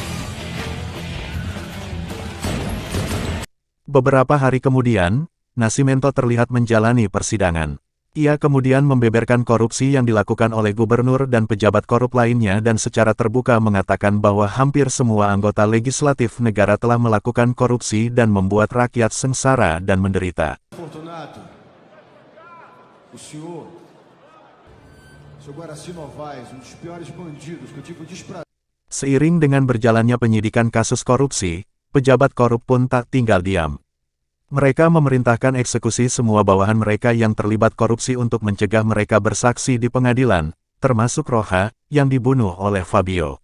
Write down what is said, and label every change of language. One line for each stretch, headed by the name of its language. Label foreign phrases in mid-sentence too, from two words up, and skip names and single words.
Indonesian: Beberapa hari kemudian, Nascimento terlihat menjalani persidangan. Ia kemudian membeberkan korupsi yang dilakukan oleh gubernur dan pejabat korup lainnya dan secara terbuka mengatakan bahwa hampir semua anggota legislatif negara telah melakukan korupsi dan membuat rakyat sengsara dan menderita.
Portuguese: O senhor Guaraci Novaes, dos piores bandidos que eu tive o desprazer.
Indonesian: Seiring dengan berjalannya penyidikan kasus korupsi, pejabat korup pun tak tinggal diam. Mereka memerintahkan eksekusi semua bawahan mereka yang terlibat korupsi untuk mencegah mereka bersaksi di pengadilan, termasuk Roja, yang dibunuh oleh Fabio.